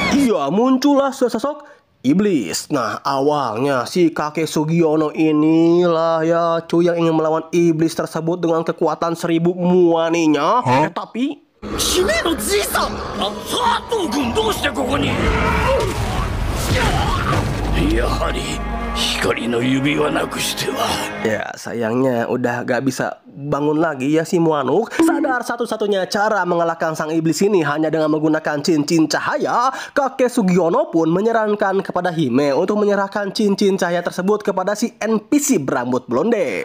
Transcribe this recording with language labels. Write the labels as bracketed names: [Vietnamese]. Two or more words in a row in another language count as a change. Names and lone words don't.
[Indonesian] ya muncullah sesosok iblis. Nah, awalnya si kakek Sugiono inilah ya cuy yang ingin melawan iblis tersebut dengan kekuatan 1000 muaninya. Tapi [Japanese] 姫のじいさん、佐藤君どうしてここに。やはり光の指輪なくしては。 [Indonesian] ya sayangnya udah gak bisa bangun lagi ya si Muanuk. Sadar satu-satunya cara mengalahkan sang iblis ini hanya dengan menggunakan cincin cahaya, kakek Sugiono pun menyarankan kepada Hime untuk menyerahkan cincin cahaya tersebut kepada si NPC berambut blonde.